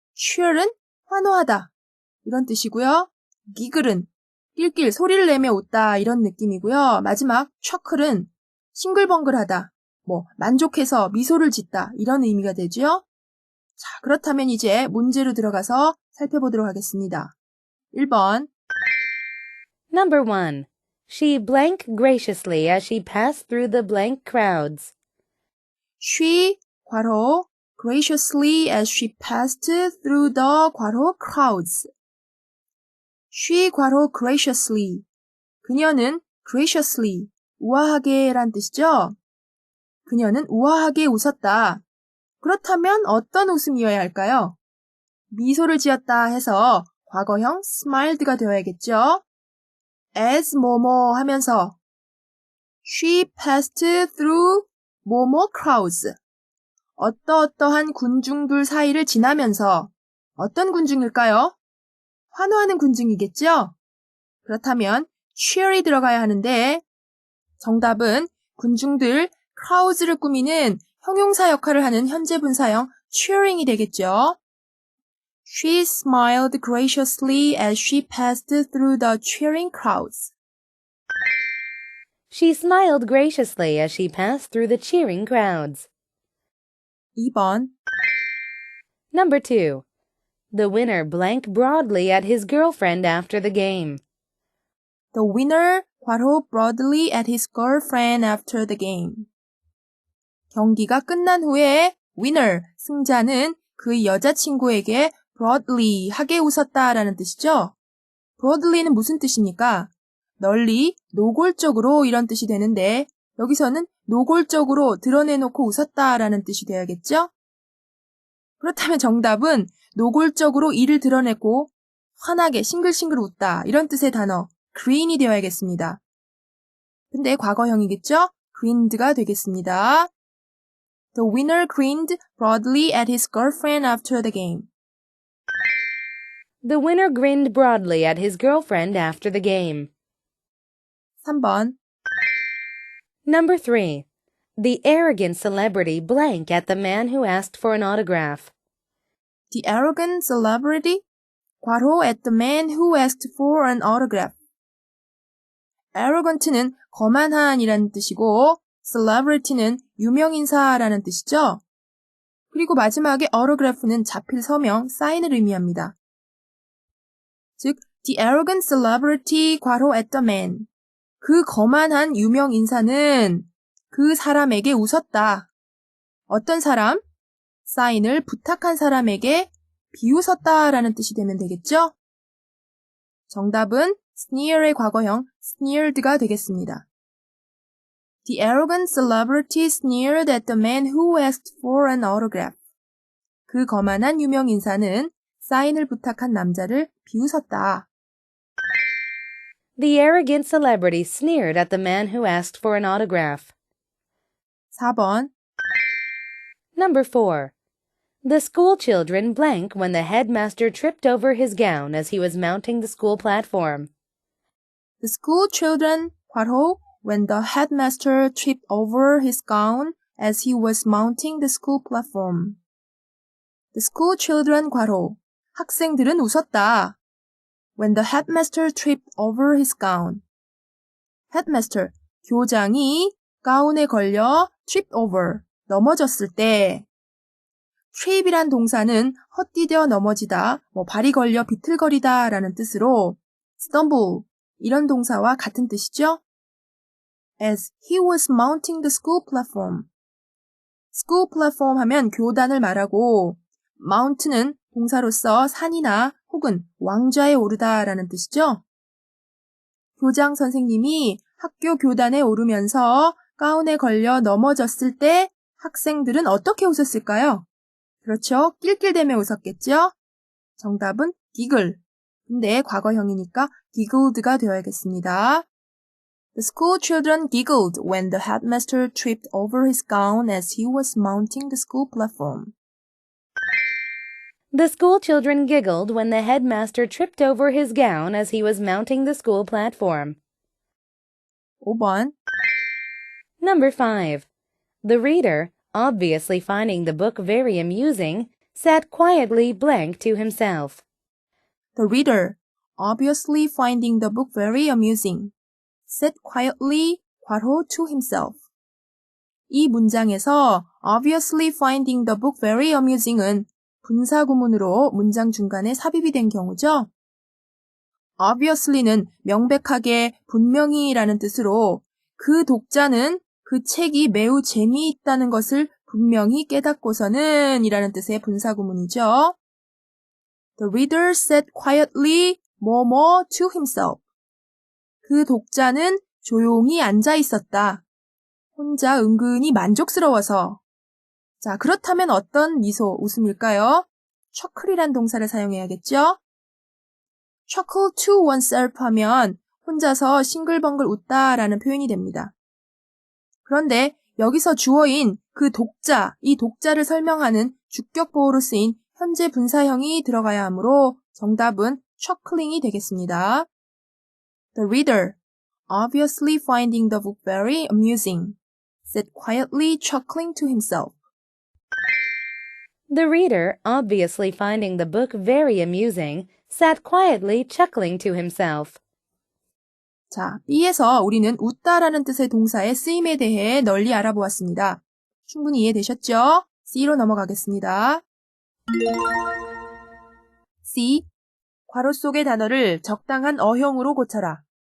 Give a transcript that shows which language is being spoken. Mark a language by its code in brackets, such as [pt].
[ko] cheer은 환호하다 이런 뜻이고요. giggle은 낄낄 소리를 내며 웃다 이런 느낌이고요. 마지막 chuckle은 싱글벙글하다, 만족해서 미소를 짓다 이런 의미가 되죠. 자, 그렇다면 이제 문제로 들어가서 살펴보도록 하겠습니다. 1번. [en] Number 1. She blank graciously as she passed through the blank crowds. She, 괄호, graciously as she passed through the, 괄호, crowds. [ko] She, 괄호, graciously. 그녀는 graciously, 우아하게 란 뜻이죠. 그녀는 우아하게 웃었다. 그렇다면 어떤 웃음이어야 할까요? 미소를 지었다 해서 과거형 smiled가 되어야겠죠? [en] as [ko] 뭐뭐 하면서 [en] She passed through 뭐뭐 crowds. [ko] 어떠어떠한 군중들 사이를 지나면서 어떤 군중일까요? 환호하는 군중이겠죠? 그렇다면 cheer이 들어가야 하는데 정답은 군중들 crowds를 꾸미는 형용사 역할을 하는 현재 분사형 cheering이 되겠죠? [en] She smiled graciously as she passed through the cheering crowds. She smiled graciously as she passed through the cheering crowds. [ko] 2번. [en] Number 2. The winner blanked broadly at his girlfriend after the game. The winner 괄호 broadly at his girlfriend after the game. [ko] 경기가 끝난 후에 winner, 승자는 그 여자친구에게 broadly, 하게 웃었다라는 뜻이죠. broadly는 무슨 뜻입니까? 널리, 노골적으로 이런 뜻이 되는데 여기서는 노골적으로 드러내놓고 웃었다라는 뜻이 되어야겠죠? 그렇다면 정답은 노골적으로 이를 드러내고 환하게 싱글싱글 웃다 이런 뜻의 단어 green이 되어야겠습니다. 근데 과거형이겠죠? grinned가 되겠습니다. [en] The winner grinned broadly at his girlfriend after the game. The winner grinned broadly at his girlfriend after the game. [ko] 3번. [en] Number 3. The arrogant celebrity blank at the man who asked for an autograph. The arrogant celebrity 괄호 at the man who asked for an autograph. [ko] arrogant는 거만한이라는 뜻이고 celebrity는 유명인사라는 뜻이죠. 그리고 마지막에 autograph는 자필 서명, 사인을 의미합니다. [en] 즉, the arrogant celebrity 괄호 at the man. [ko] 그 거만한 유명인사는 그 사람에게 웃었다. 어떤 사람? 사인을 부탁한 사람에게 비웃었다라는 뜻이 되면 되겠죠? 정답은 sneer의 과거형 sneered가 되겠습니다. [en] The arrogant celebrity sneered at the man who asked for an autograph. [ko] 그 거만한 유명인사는 사인을 부탁한 남자를 비웃었다. [en] The arrogant celebrity sneered at the man who asked for an autograph. [ko] 4번. [en] Number 4. The school children blank when the headmaster tripped over his gown as he was mounting the school platform. The school children 괄호 when the headmaster tripped over his gown as he was mounting the school platform. The school children [ko] 괄호 학생들은 웃었다. [en] When the headmaster tripped over his gown. [ko] headmaster 교장이 가운에 걸려 trip over 넘어졌을 때 trip이란 동사는 헛디뎌 넘어지다, 발이 걸려 비틀거리다 라는 뜻으로 stumble 이런 동사와 같은 뜻이죠. [en] As he was mounting the school platform. [ko] school platform 하면 교단을 말하고 mount는 동사로서 산이나 혹은 왕좌에 오르다 라는 뜻이죠. 교장 선생님이 학교 교단에 오르면서 가운에 걸려 넘어졌을 때 학생들은 어떻게 웃었을까요? 그렇죠. 낄낄대며 웃었겠죠? 정답은 giggle. 근데 과거형이니까 giggled가 되어야겠습니다. [en] The school children giggled when the headmaster tripped over his gown as he was mounting the school platform. The school children giggled when the headmaster tripped over his gown as he was mounting the school platform. [ko] 5번. [en] Number 5. The reader, obviously finding the book very amusing, sat quietly blank to himself. The reader, obviously finding the book very amusing, sat quietly 괄호 to himself. [ko] 이 문장에서 [en] obviously finding the book very amusing [ko] 은 분사구문으로 문장 중간에 삽입이 된 경우죠. obviously는 명백하게, 분명히라는 뜻으로 그 독자는 그 책이 매우 재미있다는 것을 분명히 깨닫고서는 이라는 뜻의 분사구문이죠. [en] The reader sat quietly 뭐뭐 to himself. [ko] 그 독자는 조용히 앉아 있었다. 혼자 은근히 만족스러워서. 자, 그렇다면 어떤 미소, 웃음일까요? chuckle이란 동사를 사용해야겠죠? [en] chuckle to oneself [ko] 하면 혼자서 싱글벙글 웃다라는 표현이 됩니다. 그런데 여기서 주어인 그 독자, 이 독자를 설명하는 주격보호로 쓰인 현재 분사형이 들어가야 하므로 정답은 chuckling이 되겠습니다. [en] The reader, obviously finding the book very amusing, sat quietly chuckling to himself. The reader, obviously finding the book very amusing, sat quietly chuckling to himself. [ko] 자, B에서 우리는 웃다라는 뜻의 동사의 쓰임에 대해 널리 알아보았습니다. 충분히 이해되셨죠? C로 넘어가겠습니다. C. 괄호 속의 단어를 적당한 어형으로 고쳐라.